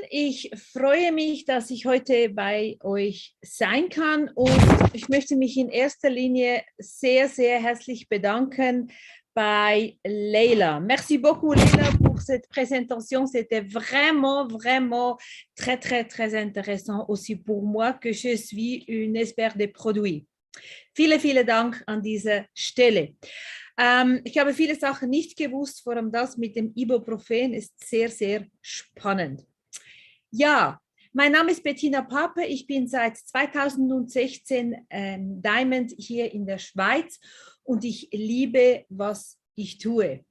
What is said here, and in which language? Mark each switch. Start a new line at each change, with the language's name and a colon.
German: Ich freue mich, dass ich heute bei euch sein kann und ich möchte mich in erster Linie sehr, sehr herzlich bedanken bei Leila.
French: Merci beaucoup, Leila, pour cette présentation. C'était vraiment, vraiment très, très, très intéressant aussi pour moi, que je suis une experte des produits.
German: Vielen, vielen Dank an dieser Stelle. Ich habe viele Sachen nicht gewusst, vor allem das mit dem Ibuprofen ist sehr, sehr spannend. Ja, mein Name ist Bettina Pape, ich bin seit 2016 Diamond hier in der Schweiz und ich liebe, was ich tue.